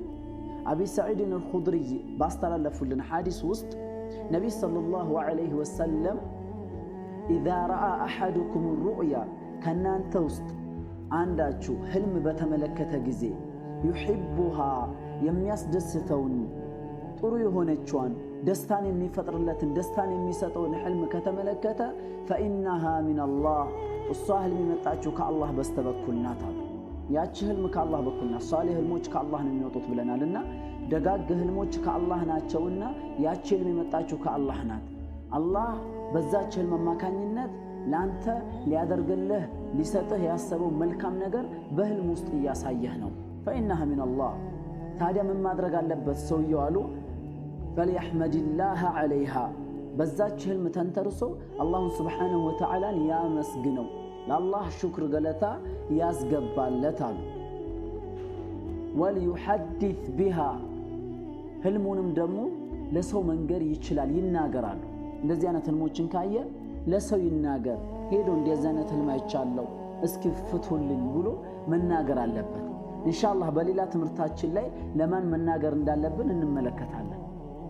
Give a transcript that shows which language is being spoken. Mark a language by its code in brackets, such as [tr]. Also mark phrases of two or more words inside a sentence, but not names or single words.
[am] አቢ ሰዒድ አልኹድሪ ባስተላለፉልን ሐዲስ ውስጥ ነብይ [ar] صلى الله عليه وسلم إذا رأى أحدكم الرؤيا [am] ከናንተ ውስጥ አንዳችሁ ህልም በተመለከተ ጊዜ يحبها የሚያስደስተውን ጥሩ የሆነችዋን ደስታን የሚፈጥርለትን ደስታን የሚሰጠውን ህልም ከተመለከተ [ar] فإنها من الله [am] እሷ ህልም የመጣችው ከአላህ በስተበኩል ናት አሉ። ያቺ ህልም ከአላህ በኩል ናት። ሷሊህ ህልሞች ከአላህ ነው የሚወጡት ብለናልና ደጋግ ህልሞች ከአላህ ናቸውና ያቺ ህልም የመጣችው ከአላህ ናት። አላህ በዛች ህልም አማካኝነት ላንተ ሊያደርግልህ ሊሰጥህ ያሰበው መልካም ነገር በህልም ውስጥ እያሳየህ ነው። [ar] فإنها من الله። [am] ታዲያ ምን ማድረግ አለበት ሰውየው አሉ? [ar] فليحمدالله عليها [am] በዛች ህልም ተንተርሶ አላህን [ar] سبحانه وتعالى [am] ያመስግነው፣ ለአላህ ሽክር ገለታ ያስገባለት አሉ። [ar] وليحدث بها [am] ህልሙንም ደግሞ ለሰው መንገር ይችላል፣ ይናገራሉ። እንደዚህ አይነት ህልሞችን ካየ ለሰው ይናገር፣ ሄዶ እንደዚህ አይነት ህልም አይቻለው እስኪ ፍቱልኝ ብሎ መናገር አለበት። ኢንሻአላህ በሌላ ትምህርታችን ላይ ለማን መናገር እንዳለብን እንመለከታለን።